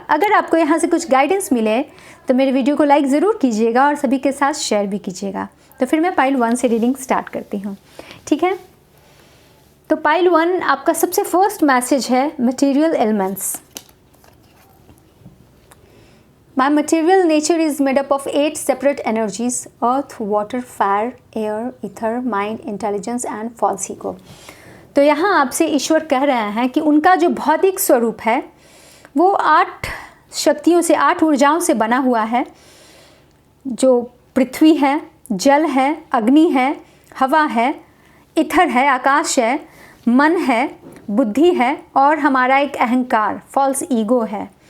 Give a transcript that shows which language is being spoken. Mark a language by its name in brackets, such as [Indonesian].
[Hindi] अगर आपको यहाँ से कुछ गाइडेंस मिले तो मेरे वीडियो को लाइक ज़रूर कीजिएगा और सभी के साथ शेयर भी कीजिएगा। तो फिर मैं पाइल 1 से रीडिंग स्टार्ट करती हूँ, ठीक है। तो पाइल 1 आपका सबसे फर्स्ट मैसेज है material elements. [English] My material nature is made up of 8 separate energies: earth, water, fire, air, ether, mind, intelligence and false ego। [Hindi] तो यहाँ आपसे ईश्वर कह रहे हैं कि उनका जो भौतिक स्वरूप है वो 8 शक्तियों से, 8 ऊर्जाओं से बना हुआ है, जो पृथ्वी है, जल है, अग्नि है, हवा है, इथर है, आकाश है, मन है, बुद्धि है और हमारा एक अहंकार, फॉल्स ईगो है।